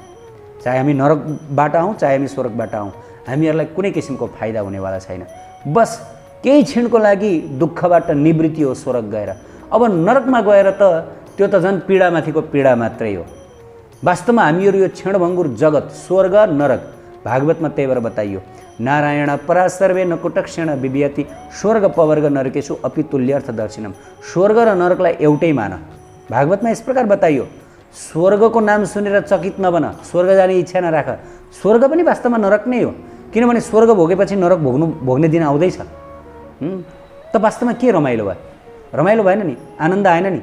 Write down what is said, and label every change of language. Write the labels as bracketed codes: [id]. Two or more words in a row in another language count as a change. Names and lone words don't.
[ne] चाहे हामी नरकबाट आउँ, चाहे हामी स्वर्गबाट आउँ, हामीहरूलाई कुनै किसिमको फाइदा हुनेवाला छैन। बस केही क्षणको लागि दुःखबाट निवृत्ति हो स्वर्ग गएर। अब नरकमा गएर त त्यो त झन् पीडामाथिको पीडा मात्रै हो। वास्तवमा हामीहरू यो क्षणभङ्गुर जगत, स्वर्ग नरक, भागवतमा त्यही भएर बताइयो, [sa] नारायण परा सर्वे न कुटक्षण विभियति स्वर्ग पवर्ग नरकेशु अपि तुल्यर्थ दर्शिनम। [ne] स्वर्ग र नरकलाई एउटै मान। भागवतमा यस प्रकार बताइयो, स्वर्गको नाम सुनेर चकित नबन, स्वर्ग जाने इच्छा नराख। स्वर्ग पनि वास्तवमा नरक नै हो, किनभने स्वर्ग भोगेपछि नरक भोग्ने दिन आउँदैछ। त वास्तवमा के रमाइलो भयो? रमाइलो भएन नि, आनन्द आएन नि।